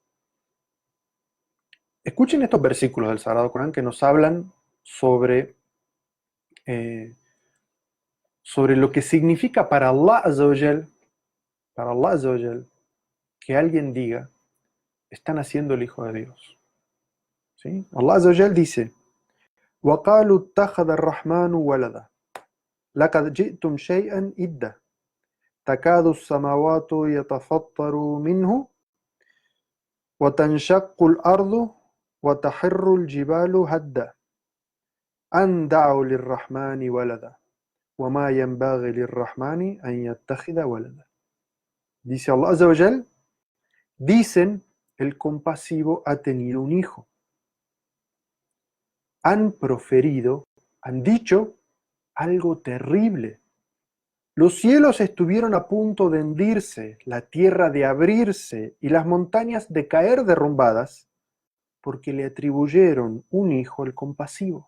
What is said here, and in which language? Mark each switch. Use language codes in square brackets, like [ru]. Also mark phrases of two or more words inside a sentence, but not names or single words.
[es] Escuchen estos versículos del Sagrado Corán que nos hablan sobre, eh, sobre lo que significa para Allah [ar] عز وجل, [es] que alguien diga, están haciendo el Hijo de Dios. ¿Sí? [ar] Allah Azza wa Jal dice, وَقَالُوا اتَّخَذَ الرَّحْمَنُ وَلَدًا لَقَدْ جِئْتُمْ شَيْئًا إِدًّا تَكَادُ السَّمَاوَاتُ يَتَفَطَّرُ مِنْهُ وَتَنْشَقُّ الْأَرْضُ وَتَخِرُّ الْجِبَالُ هَدًّا أَنْ دَعَوْا لِلرَّحْمَنِ وَلَدًا وَمَا يَنْبَغِي لِلرَّحْمَنِ أَنْ يَتَّخِذَ وَلَدًا. [es] Dice Allah [ar] عز وجل, [es] dicen, el compasivo ha tenido un hijo. Han proferido, han dicho algo terrible. Los cielos estuvieron a punto de hendirse, la tierra de abrirse y las montañas de caer derrumbadas, porque le atribuyeron un hijo al compasivo.